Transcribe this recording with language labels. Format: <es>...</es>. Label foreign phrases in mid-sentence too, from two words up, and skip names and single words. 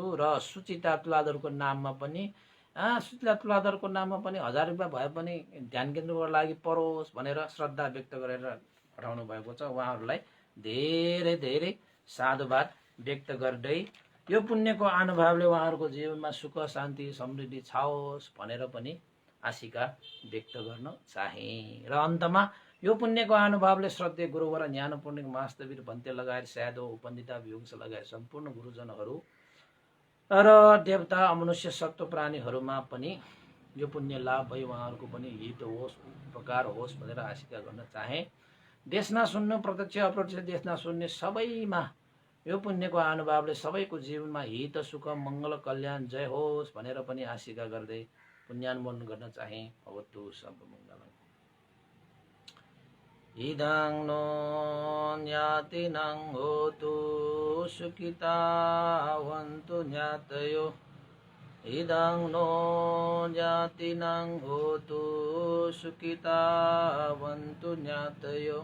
<ne>र सुचिता तुलाधरको नाममा पनि 1000 रुपियाँ भए पनि ध्यान केन्द्रको लागि परोस् भनेर श्रद्धा व्यक्त गरेर पठाउनु भएको छ। उहाँहरूलाई धेरै धेरै साधुवाद व्यक्त गर्दै यो पुण्यको अनुभवले उहाँहरूको जीवनमा सुख शान्ति समृद्धि छाओस् भनेर पनि आशिका व्यक्त गर्न चाहे। र अन्तमा यो पुण्यको अनुभवले श्रद्धेय गुरुवर ज्ञान पूर्णिक मास्तवीर भन्ते लगायत स्यादो उपन्दिता विवंश लगायत सम्पूर्ण गुरुजनहरू र देवता अमनुष्य सत्व प्राणीहरूमा पनि यो पुण्य लाभ भई उहाँहरूको पनि हित होस् उपकार होस् भनेर आशिका गर्न चाहे। देशना सुन्नु प्रत्यक्ष अप्रत्यक्ष देशना सुन्ने सबैमा यो पुण्यको अनुभवले सबैको जीवनमा हित सुख मङ्गल कल्याण जय होस् भनेर पनि आशिका गर्दै पुण्यानुमोदन गर्न चाहे।</ne> <sa>भवतु सर्वमङ्गलम्।</sa> <pi>इदं नो ज्ञातिनां होतु सुखितावन्तु ज्ञातयो। इदं नो ज्ञातिनां होतु सुखितावन्तु ज्ञातयो।</pi>